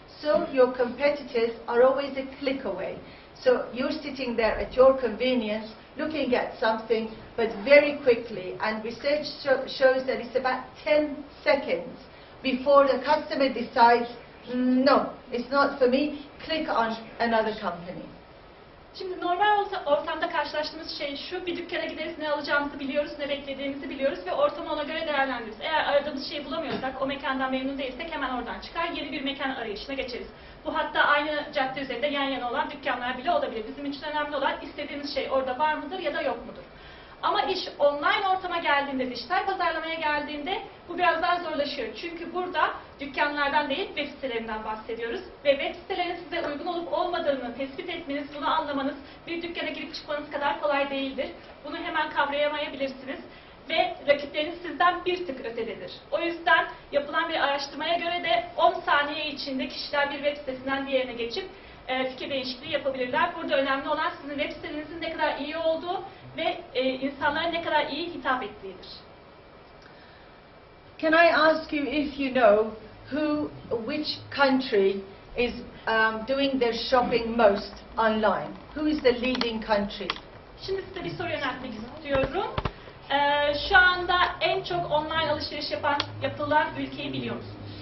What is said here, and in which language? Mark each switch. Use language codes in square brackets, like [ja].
[en] So your competitors are always a click away. So you're sitting there at your convenience looking at something, but very quickly, and research shows that it's about 10 seconds before the customer decides, no, it's not for me, click on another company. [tr] Şimdi normal ortamda karşılaştığımız şey şu, bir dükkana gideriz, ne alacağımızı biliyoruz, ne beklediğimizi biliyoruz ve ortamı ona göre değerlendiririz. Eğer aradığımız şeyi bulamıyorsak, o mekandan memnun değilsek hemen oradan çıkar, yeni bir mekan arayışına geçeriz. Bu hatta aynı cadde üzerinde yan yana olan dükkanlar bile olabilir. Bizim için önemli olan istediğimiz şey orada var mıdır ya da yok mudur? Ama iş online ortama geldiğinde, dijital pazarlamaya geldiğinde bu biraz daha zorlaşıyor. Çünkü burada dükkanlardan değil web sitelerinden bahsediyoruz. Ve web sitelerinin size uygun olup olmadığını tespit etmeniz, bunu anlamanız bir dükkana girip çıkmanız kadar kolay değildir. Bunu hemen kavrayamayabilirsiniz. Ve rakipleriniz sizden bir tık ötededir. O yüzden yapılan bir araştırmaya göre de 10 saniye içinde kişiler bir web sitesinden diğerine geçip fikir değişikliği yapabilirler. Burada önemli olan sizin web sitenizin ne kadar iyi olduğu ve insanlara ne kadar iyi hitap ettiğidir. [en] Can I ask you if you know which country is doing their shopping most online? Who is the leading country? [tr] Şimdi size bir soru yöneltmek istiyorum. Şu anda en çok online alışveriş yapılan ülkeyi biliyor musunuz?